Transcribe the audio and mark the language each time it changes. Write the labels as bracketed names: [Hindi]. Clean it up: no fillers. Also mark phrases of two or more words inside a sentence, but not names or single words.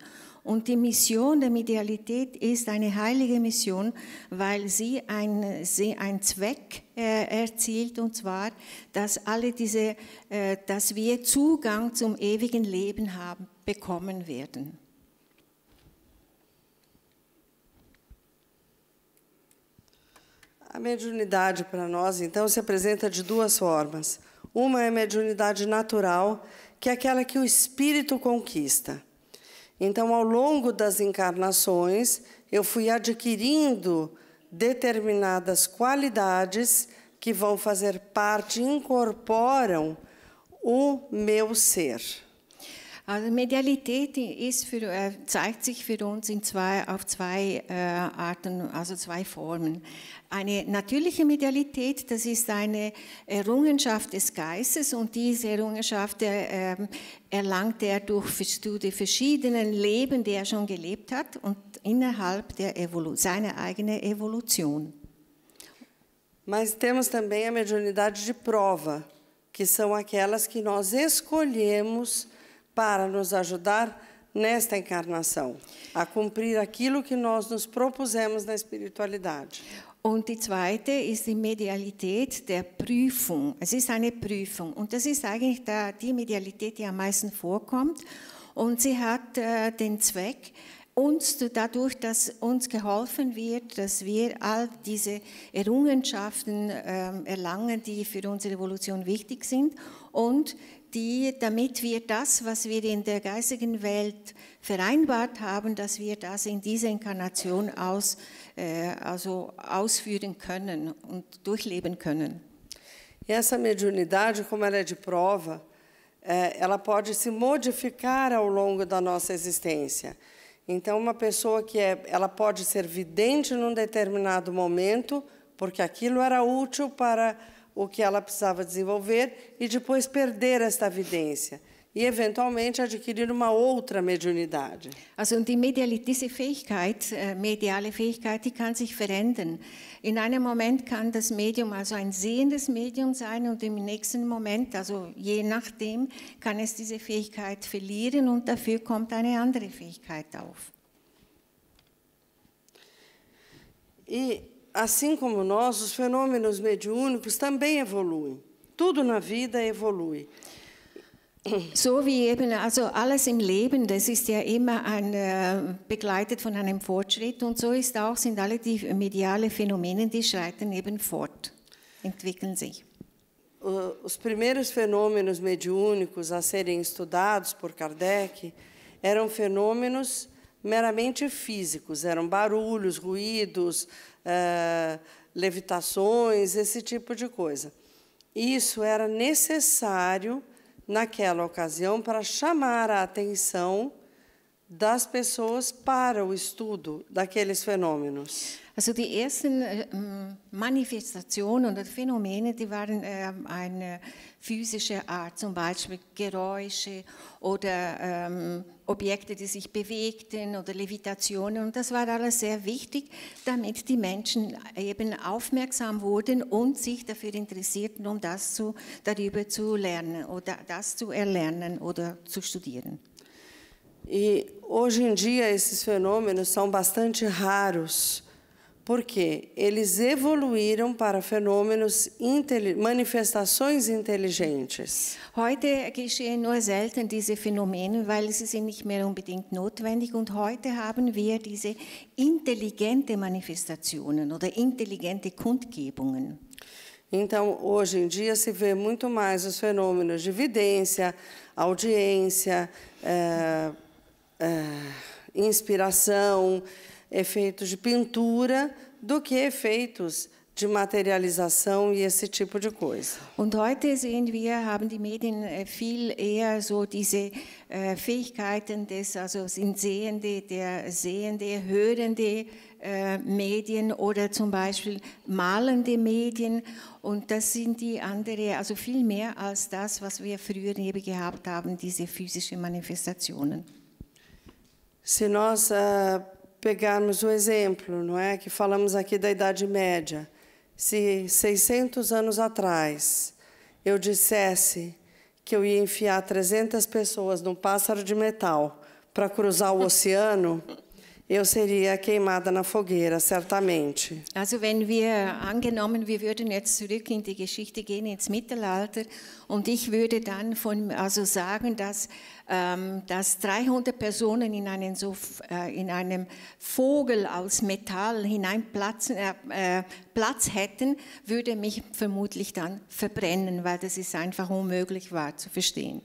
[German] Und die Mission der Medialität ist eine heilige Mission, weil sie einen Zweck erzielt, und zwar, dass dass wir Zugang zum ewigen Leben bekommen werden. [Portuguese] A mediunidade para nós, então, se apresenta de duas formas. Uma é a mediunidade natural, que é aquela que o espírito conquista. Então, ao longo das encarnações, eu fui adquirindo determinadas qualidades que vão fazer parte, incorporam o meu ser. [German] Also Medialität zeigt sich für uns auf zwei Arten, also zwei Formen. Eine natürliche Medialität, das ist eine Errungenschaft des Geistes, und diese Errungenschaft erlangt er durch die verschiedenen Leben, die er schon gelebt hat, und innerhalb seiner eigenen Evolution. [Portuguese] Mas temos também a mediunidade de prova, que são aquelas que nós escolhemos para nos ajudar nesta encarnação, a cumprir aquilo que nós nos propusemos na espiritualidade. [German] Und die zweite ist die Medialität der Prüfung. Es ist eine Prüfung, und das ist eigentlich die Medialität, die am meisten vorkommt, und sie hat den Zweck, dadurch, dass uns geholfen wird, dass wir all diese Errungenschaften erlangen, die für unsere Evolution wichtig sind, und damit wir das, was wir in der geistigen Welt vereinbart haben, dass wir das in dieser Inkarnation ausführen können und durchleben können. [Portuguese] E essa mediunidade, como ela é de prova, ela pode se modificar ao longo da nossa existência. Então, uma pessoa ela pode ser vidente num determinado momento, porque aquilo era útil para o que ela precisava desenvolver, e depois perder esta vidência e eventualmente adquirir uma outra mediunidade. [German] Also diese Fähigkeit, mediale Fähigkeit, die kann sich verändern. In einem Moment kann das Medium also ein sehendes Medium sein, und im nächsten Moment, also je nachdem, kann es diese Fähigkeit verlieren, und dafür kommt eine andere Fähigkeit auf. [Portuguese] E assim como nós, os fenômenos mediúnicos também evoluem. Tudo na vida evolui. [German] So wie eben, also alles im Leben, das ist ja immer begleitet von einem Fortschritt, und so sind alle die mediale Phänomene, die schreiten eben fort, entwickeln sich. [Portuguese] Os primeiros fenômenos mediúnicos a serem estudados por Kardec eram fenômenos meramente físicos, eram barulhos, ruídos, levitações, esse tipo de coisa. Isso era necessário naquela ocasião para chamar a atenção das pessoas para o estudo daqueles fenômenos. [German] Also die ersten Manifestationen oder Phänomene, die waren eine physische Art, zum Beispiel Geräusche oder Objekte, die sich bewegten, oder Levitationen. Und das war alles sehr wichtig, damit die Menschen eben aufmerksam wurden und sich dafür interessierten, um darüber zu lernen oder das zu erlernen oder zu studieren. [Portuguese] E hoje em dia esses fenômenos são bastante raros, porque eles evoluíram para fenômenos, manifestações inteligentes. [German] Heute geschehen nur selten diese Phänomene, weil sie sind nicht mehr unbedingt notwendig. Und heute haben wir diese intelligente Manifestationen oder intelligente Kundgebungen. [Portuguese] Então, hoje em dia se vê muito mais os fenômenos de vidência, audiência, inspiração, efeitos de pintura, do que efeitos de materialização e esse tipo de coisa. [German] Und heute sehen wir, haben die Medien viel eher so diese Fähigkeiten des, also sind der sehende, hörende Medien oder zum Beispiel malende Medien. Und das sind die andere, also viel mehr als das, was wir früher eben gehabt haben, diese physischen Manifestationen. [Portuguese] Se nós pegarmos o exemplo, não é, que falamos aqui da Idade Média, se 600 anos atrás eu dissesse que eu ia enfiar 300 pessoas num pássaro de metal para cruzar o oceano, eu seria queimada na fogueira, certamente. [German] Also wenn wir, angenommen, wir würden jetzt zurück in die Geschichte gehen, ins Mittelalter, und ich würde dann sagen, dass 300 Personen in einem Vogel aus Metall Platz hätten, würde mich vermutlich dann verbrennen, weil das ist einfach unmöglich war zu verstehen.